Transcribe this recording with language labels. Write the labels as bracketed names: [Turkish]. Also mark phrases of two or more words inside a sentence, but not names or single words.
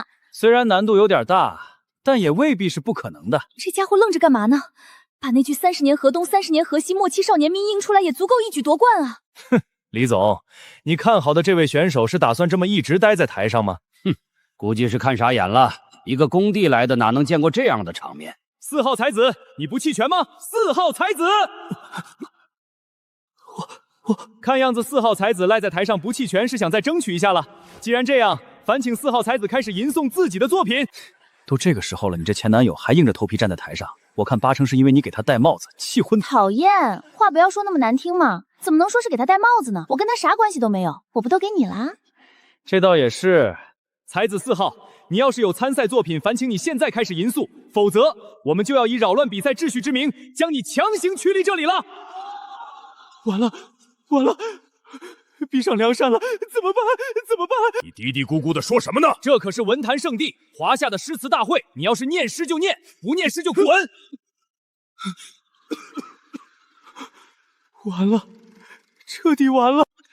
[Chinese] 虽然难度有点大，但也未必是不可能的。这家伙愣着干嘛呢？把那句30年河东30年河西莫欺少年命印出来，也足够一举夺冠啊！哼，李总，你看好的这位选手是打算这麼一直待在台上嗎？哼，估計是看傻眼了。一個工地來的，哪能見過這樣的場面？4號才子，你不棄權嗎？4號才子，我看樣子4號才子賴在台上不棄權，是想再爭取一下了。既然這樣，煩請4號才子開始吟誦自己的作品。都這個時候了，你這前男友還硬着頭皮站在台上，我看8成是因為你給他戴帽子，氣昏。討厭，話不要說那麼難聽嘛，怎麼能說是給他戴帽子呢？我跟他啥關係都沒有，我不都給你了？這倒也是。才子4號，你要是有參賽作品，煩請你現在開始吟誦，否則我們就要以擾亂比賽秩序之名，將你強行驅離這裡了。完了，完了！逼上梁山了，怎麼辦？怎麼辦？你嘀嘀咕咕的說什麼呢？這可是文壇聖地，華夏的詩詞大會，你要是念詩就念，不念詩就滾！完了，徹底完了！